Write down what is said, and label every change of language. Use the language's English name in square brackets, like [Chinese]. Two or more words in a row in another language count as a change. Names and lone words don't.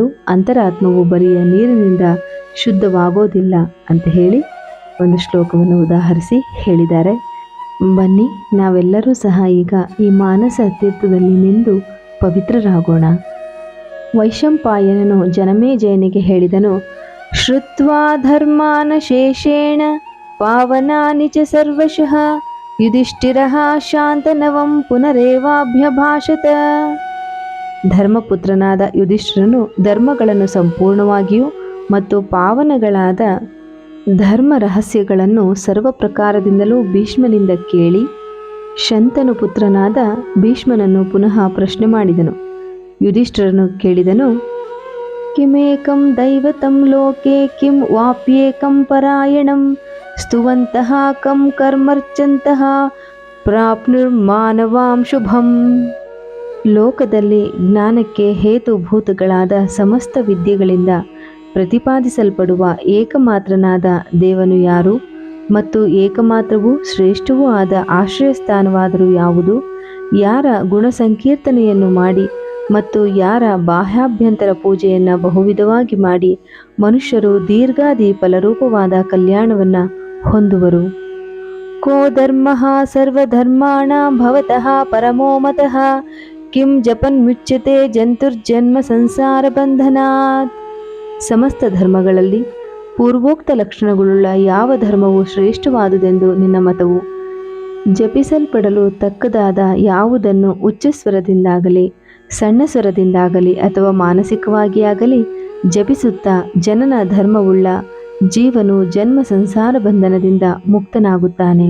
[Kannada] ಅಂತರಾತ್ಮವು ಬರಿಯ ನೀರಿನಿಂದ ಶುದ್ಧವಾಗೋದಿಲ್ಲ ಅಂತ ಹೇಳಿ ಒಂದು ಶ್ಲೋಕವನ್ನು ಉದಾಹರಿಸಿ ಹೇಳಿದ್ದಾರೆ. ಬನ್ನಿ, ನಾವೆಲ್ಲರೂ ಸಹ ಈಗ ಈ ಮಾನಸ ತೀರ್ಥದಲ್ಲಿ ನಿಂದು ಪವಿತ್ರರಾಗೋಣ. ವೈಶಂಪಾಯನನು ಜನಮೇಜಯನಿಗೆ ಹೇಳಿದನು, [Sanskrit] ಶ್ರುತ್ವಾ ಧರ್ಮಾನ ಶೇಷೇಣ ಪಾವನಾನಿ ಚ ಸರ್ವಶಃ ಯುಧಿಷ್ಠಿರಃ ಶಾಂತನವಂ ಪುನರೇವಾಭ್ಯಭಾಷತ. [Kannada] ಧರ್ಮಪುತ್ರನಾದ ಯುಧಿಷ್ಠಿರನು ಧರ್ಮಗಳನ್ನು ಸಂಪೂರ್ಣವಾಗಿಯೂ ಮತ್ತು ಪಾವನಗಳಾದ ಧರ್ಮ ರಹಸ್ಯಗಳನ್ನು ಸರ್ವ ಪ್ರಕಾರದಿಂದಲೂ ಭೀಷ್ಮನಿಂದ ಕೇಳಿ ಶಂತನು ಪುತ್ರನಾದ ಭೀಷ್ಮನನ್ನು ಪುನಃ ಪ್ರಶ್ನೆ ಮಾಡಿದನು. ಯುಧಿಷ್ಠಿರನು ಕೇಳಿದನು, [Sanskrit] ಕಿಮೇಕಂ ದೈವತಂ ಲೋಕೆ ಕಿಂ ವಾಪ್ಯೇಕಂ ಪರಾಯಣಂ ಸ್ತುವಂತಹ ಕಂ ಕರ್ಮರ್ಚಂತಹ ಪ್ರಾಪ್ನುರ್ಮಾನವಾಂ ಶುಭಂ. [Kannada] ಲೋಕದಲ್ಲಿ ಜ್ಞಾನಕ್ಕೆ ಹೇತುಭೂತಗಳಾದ ಸಮಸ್ತ ವಿದ್ಯೆಗಳಿಂದ ಪ್ರತಿಪಾದಿಸಲ್ಪಡುವ ಏಕಮಾತ್ರನಾದ ದೇವನು ಯಾರು ಮತ್ತು ಏಕಮಾತ್ರವೂ ಶ್ರೇಷ್ಠವೂ ಆದ ಆಶ್ರಯಸ್ಥಾನವಾದರೂ ಯಾವುದು? ಯಾರ ಗುಣಸಂಕೀರ್ತನೆಯನ್ನು ಮಾಡಿ ಮತ್ತು ಯಾರ ಬಾಹ್ಯಾಭ್ಯಂತರ ಪೂಜೆಯನ್ನು ಬಹುವಿಧವಾಗಿ ಮಾಡಿ ಮನುಷ್ಯರು ದೀರ್ಘಾದಿ ಫಲರೂಪವಾದ ಕಲ್ಯಾಣವನ್ನು ಹೊಂದುವರು? [Sanskrit] ಕೋ ಧರ್ಮಃ ಸರ್ವಧರ್ಮಾಣಾಂ ಭವತಃ ಪರಮೋ ಮತಃ ಕಿಂ ಜಪನ್ ಮುಚ್ಯತೆ ಜಂತುರ್ಜನ್ಮ ಸಂಸಾರ ಬಂಧನಾತ್. [Kannada] ಸಮಸ್ತ ಧರ್ಮಗಳಲ್ಲಿ ಪೂರ್ವೋಕ್ತ ಲಕ್ಷಣಗಳುಳ್ಳ ಯಾವ ಧರ್ಮವು ಶ್ರೇಷ್ಠವಾದುದೆಂದು ನಿನ್ನ ಮತವು? ಜಪಿಸಲ್ಪಡಲು ತಕ್ಕದಾದ ಯಾವುದನ್ನು ಉಚ್ಚಸ್ವರದಿಂದಾಗಲಿ ಸಣ್ಣ ಸ್ವರದಿಂದಾಗಲಿ ಅಥವಾ ಮಾನಸಿಕವಾಗಿ ಆಗಲಿ ಜಪಿಸುತ್ತಾ ಜನನ ಧರ್ಮವುಳ್ಳ ಜೀವನು ಜನ್ಮ ಸಂಸಾರ ಬಂಧನದಿಂದ ಮುಕ್ತನಾಗುತ್ತಾನೆ.